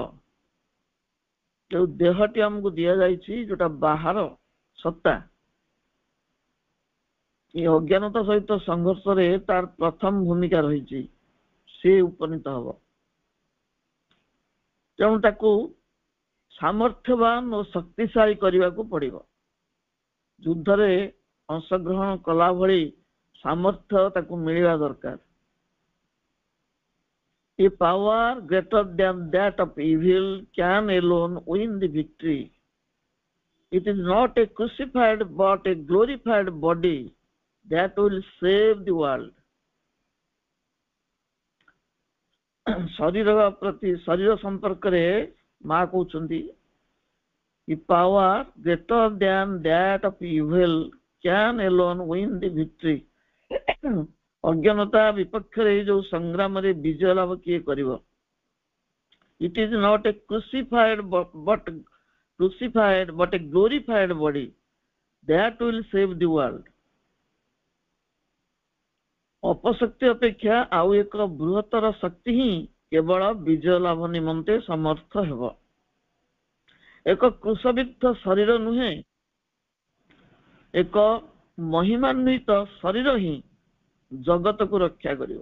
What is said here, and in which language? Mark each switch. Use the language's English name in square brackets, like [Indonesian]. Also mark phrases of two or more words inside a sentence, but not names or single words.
[Odia] ଯୋଉ ଦେହଟି ଆମକୁ ଦିଆଯାଇଛି, ଯୋଉଟା ବାହାର ସତ୍ତା, ଏ ଅଜ୍ଞାନତା ସହିତ ସଂଘର୍ଷରେ ତାର ପ୍ରଥମ ଭୂମିକା ରହିଛି। ସେ ଉପନୀତ ହବ। ତେଣୁ ତାକୁ ସାମର୍ଥ୍ୟବାନ ଓ ଶକ୍ତିଶାଳୀ କରିବାକୁ ପଡିବ। ଯୁଦ୍ଧରେ ଅଂଶଗ୍ରହଣ କଲା ଭଳି ସାମର୍ଥ୍ୟ ତାକୁ ମିଳିବା ଦରକାର। [English] A power greater than that of evil can alone win the victory. It is not a crucified but a glorified body that will save the world. [Odia] ଶରୀର ସମ୍ପର୍କରେ ମା କହୁଛନ୍ତି, [English] A power greater than that of evil can alone win the victory. [Odia] ଅଜ୍ଞାନତା ବିପକ୍ଷରେ ଯୋଉ ସଂଗ୍ରାମରେ ବିଜୟ ଲାଭ କିଏ କରିବ? [English] It is not a crucified but a glorified body that will save the world. [Odia] ଅପଶକ୍ତି ଅପେକ୍ଷା ଆଉ ଏକ ବୃହତ୍ତର ଶକ୍ତି ହିଁ କେବଳ ବିଜୟ ଲାଭ ନିମନ୍ତେ ସମର୍ଥ ହେବ। ଏକ କୃଶବିଦ୍ଧ ଶରୀର ନୁହେଁ, ଏକ ମହିମାନ୍ୱିତ ଶରୀର ହିଁ ଜଗତକୁ ରକ୍ଷା କରିବ।